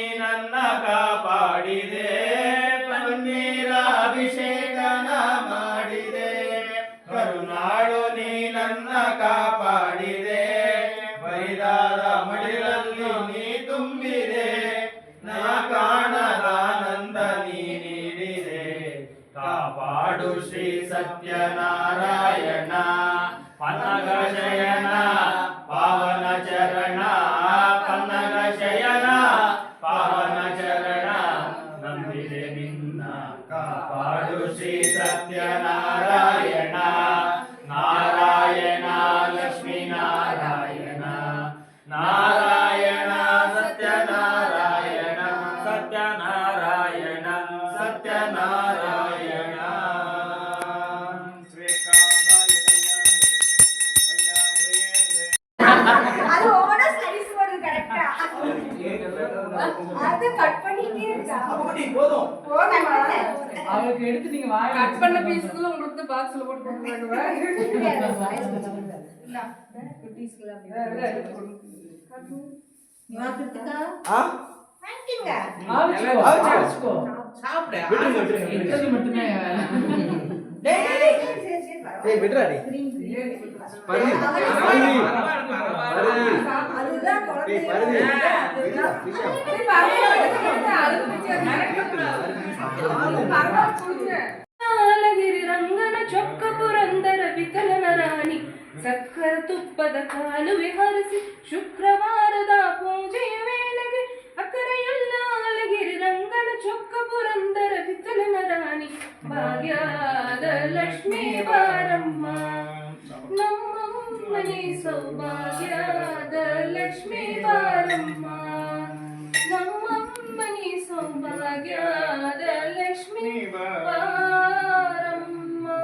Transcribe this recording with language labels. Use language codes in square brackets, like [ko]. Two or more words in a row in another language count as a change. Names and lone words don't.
[kn] ನನ್ನ ಕಾಪಾಡಿದೆ ಪನ್ನೀರ ಅಭಿಷೇಕನ ಮಾಡಿದೆ ಕರುಣಾಳು ನೀ ನನ್ನ ಕಾಪಾಡಿದೆ ಬರಿದಾದ ಮಡಿಲಲ್ಲಿ ನೀ ತುಂಬಿದೆ ನಾ ಕಾಣದಾನಂದ ನೀ ನೀಡಿದೆ ಕಾಪಾಡು ಶ್ರೀ ಸತ್ಯನಾರಾಯಣ ಪನ್ನಗ ಶಯನ ಪಾವನ ಚರಣ ಪನ್ನಗ ಶಯನ ಪಾವನ ಚರಣ ನಂಬಿದೆ ನಿನ್ನ ಕಾಪಾಡು ಶ್ರೀ ಸತ್ಯನಾರಾಯಣ ನಾರಾಯಣ ಲಕ್ಷ್ಮೀ ನಾರಾಯಣ ನಾರಾಯಣ ಸತ್ಯನಾರಾಯಣ ಸತ್ಯನಾರಾಯಣ ಸತ್ಯನಾರಾಯಣ [ta] அது ஓவரா ஸ்லைஸ் போடுறது கரெக்ட்டா அது கட் பண்ணிட்டே இருக்கா அப்படி போதும் அவளுக்கு எடுத்து நீங்க வாய் கட் பண்ண பீஸ்க்குள்ள உங்களுக்கு பாக்ஸ்ல போட்டு போட்டுறாங்க இல்ல குட்டீஸ்க்குல வாங்கிங்க ஆச்சுக்கோ சாப்பிடு இது மட்டுமே டேய் விடுடா டேய் பருதி அதுதான் குழந்தை பருதி [kn] ನಾಲಗಿರಿ ರಂಗನ ಚೊಕ್ಕ ಪುರಂದರ ವಿಕಲನ ರಾಣಿ ಸಕ್ಕರ ತುಪ್ಪದ ಕಾಲುವೆ ಹರಿಸಿ ಶುಕ್ರವಾರದ ಪೂಜೆಯ ವೇಳೆಗೆ ಅಕರೆಯಲ್ಲಾಲಗಿರಿ ರಂಗನ ಚೊಕ್ಕ ಪುರಂದರ ವಿಕಲನ ರಾಣಿ ಭಾಗ್ಯದ ಲಕ್ಷ್ಮೀ ಬಾರಮ್ಮ ನಮ್ಮಮ್ಮನಿ ಸೌಭಾಗ್ಯದ ಲಕ್ಷ್ಮೀ ಬಾರಮ್ಮ ನಮ್ಮಮ್ಮನಿ ಸೌಭಾಗ್ಯದ ಲಕ್ಷ್ಮೀ ಬಾರಮ್ಮ